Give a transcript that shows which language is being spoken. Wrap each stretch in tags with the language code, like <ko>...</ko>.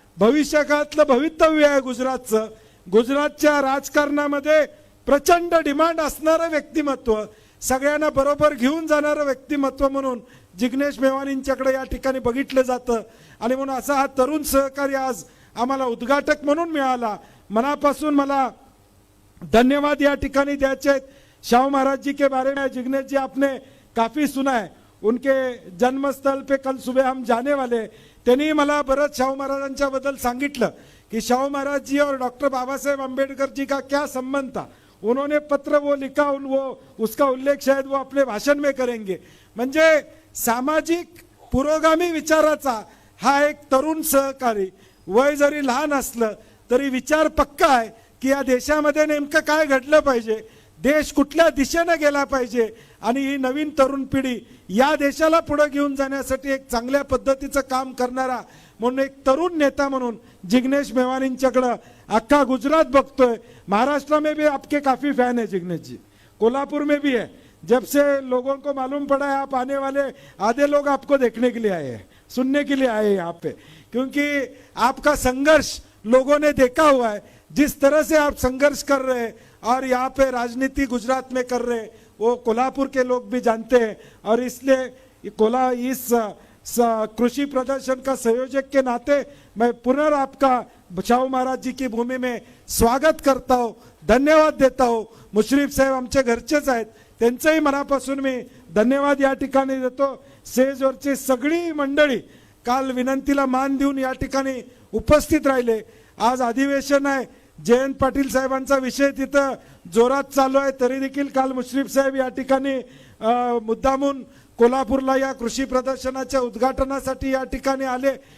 <mr>भविष्यकाळातलं भवितव्य आहे गुजरातचं. गुजरातच्या राजकारणामध्ये प्रचंड डिमांड असणारं व्यक्तिमत्व, सगळ्यांना बरोबर घेऊन जाणारं व्यक्तिमत्व म्हणून जिग्नेश मेवानींच्याकडे या ठिकाणी बघितलं जातं. आणि म्हणून असा हा तरुण सहकारी आज आम्हाला उद्घाटक म्हणून मिळाला. मनापासून मला धन्यवाद या ठिकाणी द्यायचे आहेत.</mr> <hi>शाहू महाराज जी के बारे में जिग्नेश जी आपने काफी सुना है, उनके जन्मस्थल पे कल सुबह हम जाने वाले.</hi> <mr>त्यांनी मला बरंच शाहू महाराजांच्या बद्दल सांगितलं कि</mr> <hi>शाहू महाराज जी और डॉक्टर बाबा साहेब अम्बेडकर जी का क्या संबंध था. उन्होंने पत्र वो लिखा, वो उसका उल्लेख शायद वो अपने भाषण में करेंगे.</hi> <mr>म्हणजे सामाजिक पुरोगामी विचाराचा हा एक तरुण सहकारी, वय जरी लहान असलं तरी विचार पक्का आहे की या देशामध्ये नेमकं काय घडलं पाहिजे, देश कुठल्या दिशेने गेला पाहिजे आणि ही नवीन तरुण पिढी या देशाला पुढे घेऊन जाण्यासाठी एक चांगल्या पद्धतीचं काम करणारा म्हणून एक तरुण नेता म्हणून जिग्नेश मेवानींच्याकडे अख्खा गुजरात बघतोय.</mr> <hi>महाराष्ट्र में भी आपके काफी फैन है जिग्नेश जी, कोल्हापुर में भी है. जब से लोगों को मालूम पड़ा है आप आने वाले, आधे लोग आपको देखने के लिए आए हैं, सुनने के लिए आए हैं यहाँ पे, क्योंकि आपका संघर्ष लोगों ने देखा हुआ है. जिस तरह से आप संघर्ष कर रहे हैं और यहाँ पे राजनीति गुजरात में कर रहे हैं वो कोल्हापुर के लोग भी जानते हैं. और इसलिए इस कृषि प्रदर्शन का संयोजक के नाते मैं पुनः आपका शाहू महाराज जी की भूमि में स्वागत करता हूँ, धन्यवाद देता हूँ.</hi> <mr>मुश्रीफ साहेब आमचे घरचेच आहेत, त्यांचंही मनापासून मी धन्यवाद या ठिकाणी देतो. स्टेजवरची सगळी मंडळी काल विनंतीला मान देऊन या ठिकाणी उपस्थित राहिले. आज अधिवेशन आहे, जयंत पाटील साहेबांचा विषय तिथं जोरात चालू आहे, तरी देखील काल मुश्रीफ साहेब या ठिकाणी मुद्दामून कोल्हापूरला या कृषी प्रदर्शनाच्या उद्घाटनासाठी या ठिकाणी आले.</mr>